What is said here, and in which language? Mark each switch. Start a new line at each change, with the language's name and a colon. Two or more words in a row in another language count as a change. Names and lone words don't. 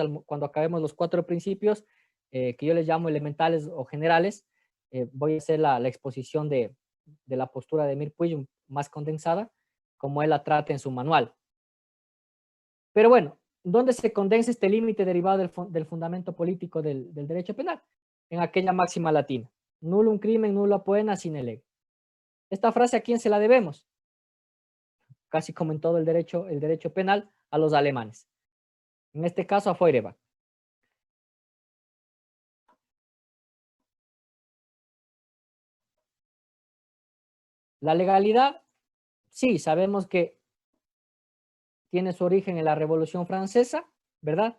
Spanish: Cuando acabemos los 4 principios, que yo les llamo elementales o generales, voy a hacer la exposición de la postura de Mirpuy más condensada, como él la trata en su manual. Pero bueno, ¿dónde se condensa este límite derivado del fundamento político del derecho penal? En aquella máxima latina:
Latin: nullum crimen, nulla poena sine lege.
Spanish: Esta frase, ¿a quién se la debemos? Casi como en todo el derecho penal, a los alemanes. En este caso, a Feuerbach. La legalidad, sí, sabemos que tiene su origen en la Revolución Francesa, ¿verdad?